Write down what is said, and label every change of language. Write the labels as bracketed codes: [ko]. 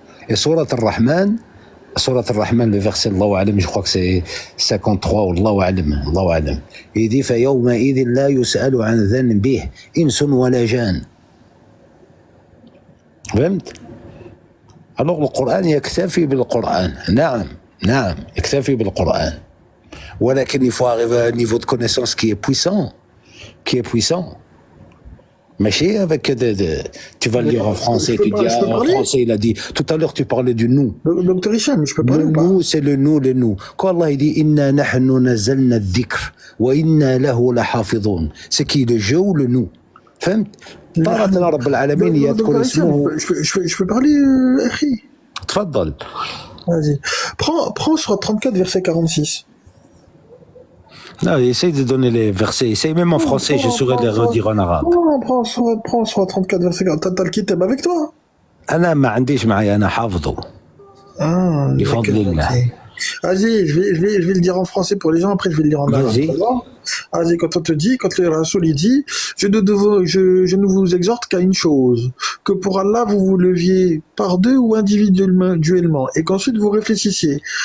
[ar] Et سورة الرحمن le verset الله أعلم je crois que c'est 53 والله أعلم il dit فيومئذ لا يسأل عن ذنبه إنس ولا جان. [fr] فهمت؟ alors le Coran يكتفي بالقرآن. نعم يكتفي بالقرآن ولكن il faut arriver à un niveau de connaissance qui est puissant. ماشي avec tu vas le lire en français, tu dis en français il a dit tout à l'heure tu parlais du nous. Docteur Hicham, je peux parler ou pas? Nous c'est le nous. Quand Allah il dit inna nahnu nazzalna الذكر وإنا له لحافظون, c'est qui, le jeu ou le nous? [ar] فهمت؟ طاعتنا رب العالمين يذكر اسمه. [fr] Je peux parler أخي. [ar] تفضل. [fr] Vas-y. Prends sur 34 verset 46. Non, essaye de donner les versets. Essaye même en français, je saurais les redire en arabe. Prends sur 34 verset 40. T'as le kitab avec toi? [ar] أنا ما عنديش معي, أنا حافظه. بفضل الله. [fr] Vas-y, je vais le dire en français pour les gens, après je vais le dire en arabe. Vas-y, quand on te dit, quand le Rasoul il dit, je ne vous exhorte qu'à une chose, que pour Allah vous vous leviez par deux ou individuellement, et qu'ensuite vous réfléchissiez.